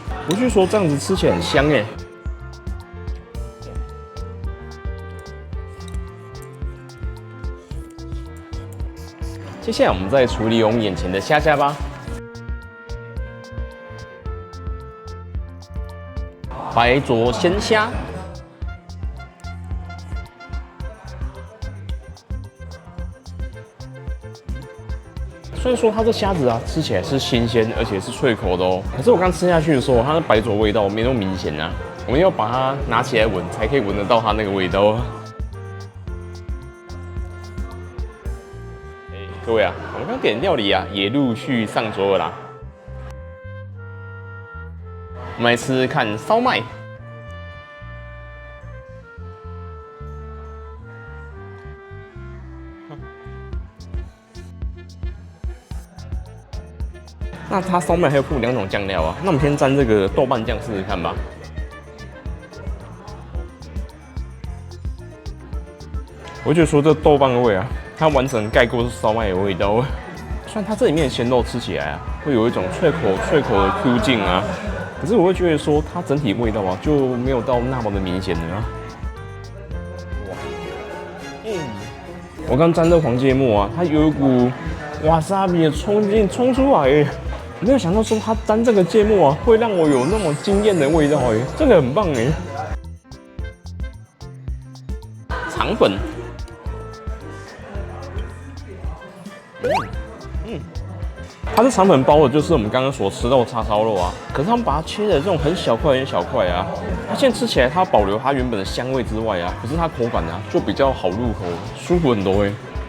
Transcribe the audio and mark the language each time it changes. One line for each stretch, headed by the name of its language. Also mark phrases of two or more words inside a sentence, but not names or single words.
Chinese: 我據說這樣子吃起來很香哎。接下來我們再處理我們眼前的蝦蝦吧。白灼鮮蝦，雖然說它這蝦子啊吃起來是新鮮，而且是脆口的哦。可是我剛吃下去的時候，它的白灼味道沒那麼明顯啊。我們要把它拿起來聞，才可以聞得到它那個味道啊。各位啊，我們剛點料理啊，也陸續上桌了啦。我們來吃吃看燒麥。那它燒麥還有附2種醬料啊，那我們先沾這個豆瓣醬試試看吧。我覺得說這豆瓣的味啊，它完整蓋過是燒麥的味道。雖然它這裡面的鮮肉吃起來啊，會有一種脆口的 Q 勁啊。可是我會覺得說，它整體味道啊就沒有到那麼的明顯的啊。我剛沾這黃芥末啊，它有一股瓦薩比的衝勁衝出來耶，沒有想到說它沾這個芥末啊，會讓我有那麼驚豔的味道耶，這個很棒耶。腸粉。它這腸粉包的就是我們剛剛所吃到的叉燒肉啊，可是他們把它切的這種很小塊啊，它現在吃起來它保留它原本的香味之外啊，可是它口感啊就比較好入口，舒服很多哎。